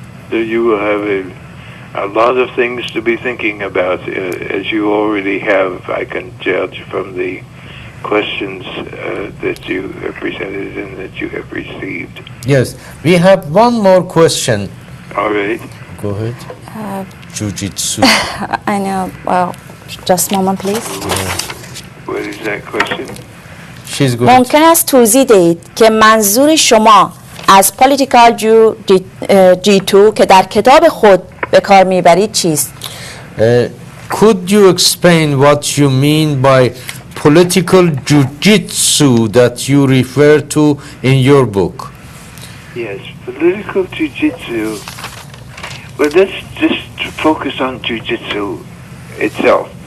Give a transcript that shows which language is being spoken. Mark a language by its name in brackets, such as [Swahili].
[English] You will have a lot of things to be thinking about, as you already have, I can judge from the questions that you have presented and that you have received. Yes, we have one more question. All right. Go ahead. Jiu-jitsu. I know. Well, just a moment, please. What is that question? She's good. [Persian] ممکن است توضیح دهید که منظور شما از political G2 که در کتاب خود به کار میبرید چیست؟ [English] Could you explain what you mean by political jiu-jitsu that you refer to in your book? Yes, political jiu-jitsu. Well, let's just focus on jiu-jitsu itself.